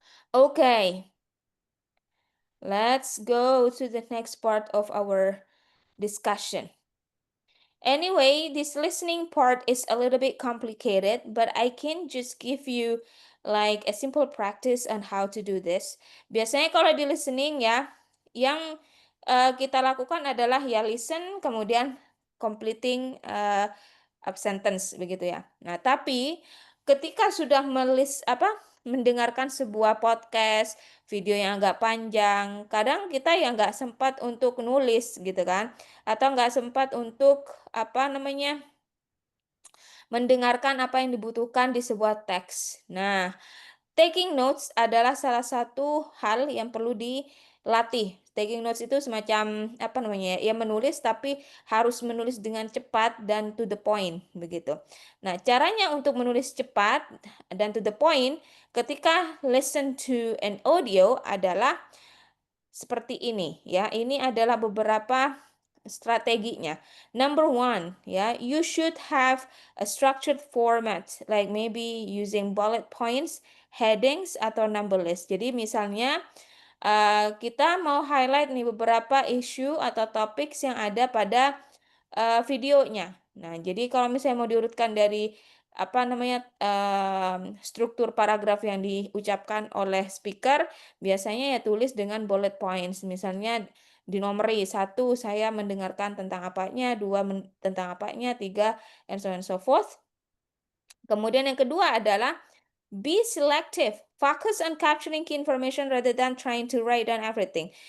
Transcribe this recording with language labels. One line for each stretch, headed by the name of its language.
English: Okay, let's go to the next part of our discussion. Anyway, this listening part is a little bit complicated, but I can just give you like a simple practice on how to do this.
Indonesian: Biasanya kalau di listening ya, yang kita lakukan adalah ya listen, kemudian
English: completing a sentence
Indonesian: begitu ya. Nah, tapi ketika sudah mendengarkan sebuah podcast, video yang agak panjang, kadang kita ya nggak sempat untuk nulis gitu kan, atau nggak sempat untuk mendengarkan apa yang dibutuhkan di sebuah teks. Nah, taking notes adalah salah satu hal yang perlu dilatih. Taking notes itu semacam ya menulis, tapi harus menulis dengan cepat dan to the point begitu. Nah, caranya untuk menulis cepat dan to the point ketika
English: listen to an audio
Indonesian: adalah seperti ini ya. Ini adalah beberapa strateginya.
English: Number one, ya, you should have a structured format, like maybe using bullet points, headings,
Indonesian: atau
English: number list.
Indonesian: Jadi misalnya kita mau highlight nih beberapa isu atau topics yang ada pada videonya. Nah, jadi kalau misalnya mau diurutkan dari apa namanya struktur paragraf yang diucapkan oleh speaker, biasanya ya tulis dengan bullet points. Misalnya dinomori 1 saya mendengarkan tentang apanya, 2 tentang apanya, 3
English: and so on and so forth.
Indonesian: Kemudian yang kedua adalah
English: be selective. Focus on capturing key information rather than trying to write down everything.